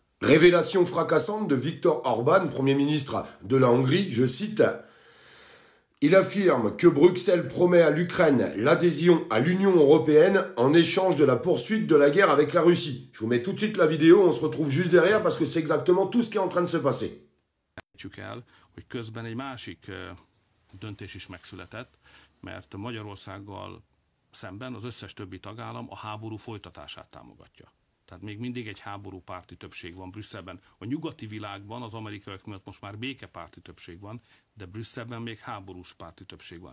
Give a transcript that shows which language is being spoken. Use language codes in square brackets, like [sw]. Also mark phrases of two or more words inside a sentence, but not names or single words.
[fr] Révélation fracassante de Viktor Orban, Premier ministre de la Hongrie, je cite, il affirme que Bruxelles promet à l'Ukraine l'adhésion à l'Union européenne en échange de la poursuite de la guerre avec la Russie. Je vous mets tout de suite la vidéo, on se retrouve juste derrière parce que c'est exactement tout ce qui est en train de se passer. [hu] El, hogy közben egy másik döntés is megszületett, mert Magyarországgal szemben az összes többi tagállam a háború folytatását támogatja. Tehát még mindig egy háborúpárti többség van Brüsszelben. A nyugati világban az amerikaiak miatt most már békepárti többség van, de Brüsszelben még háborús párti többség van.